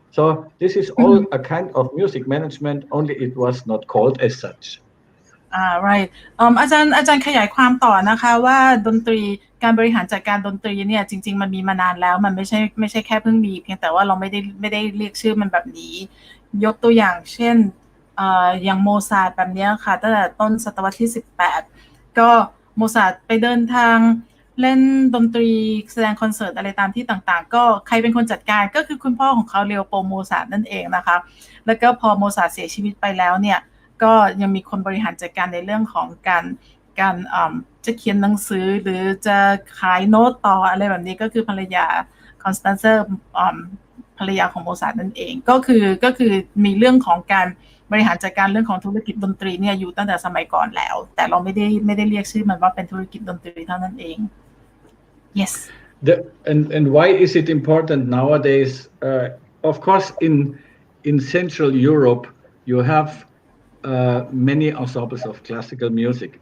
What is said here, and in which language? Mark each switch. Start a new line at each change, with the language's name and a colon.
English: So this is all a kind of music management, only it was not called as such. Right.
Thai: อาจารย์ขยายความต่อนะคะว่าดนตรีการบริหารจัดการดนตรีเนี่ยจริงๆมันมีมานานแล้วมันไม่ใช่แค่เพิ่งมีเพียงแต่ว่าเราไม่ได้เรียกชื่อมันแบบนี้ยกตัวอย่างเช่น อย่างโมซาร์ทแบบนี้ค่ะตั้งแต่ต้นศตวรรษที่18ก็โมซาร์ทไปเดินทางเล่นดนตรีแสดงคอนเสิร์ตอะไรตามที่ต่างๆก็ใครเป็นคนจัดการก็คือคุณพ่อของเขาเลโอโปลด์โมซาร์ทนั่นเองนะคะแล้วก็พอโมซาร์ทเสียชีวิตไปแล้วเนี่ยก็ยังมีคนบริหารจัดการในเรื่องของการ จะเขียนหนังสือหรือจะขายโน้ตต่ออะไรแบบนี้ก็คือภรรยาคอนสแตนเซอร์ภรรยาของโมซาร์ทนั่นเองก็คือมีเรื่องของการบริหารจัดการเรื่องของธุรกิจดนตรีเนี่ยอยู่ตั้งแต่สมัยก่อนแล้วแต่เราไม่ได้เรียกชื่อมันว่าเป็นธุรกิจดนตรีเท่านั้นเอง Yes.
English: And why is it important nowadays? Of course, in Central Europe, you have many ensembles of classical music.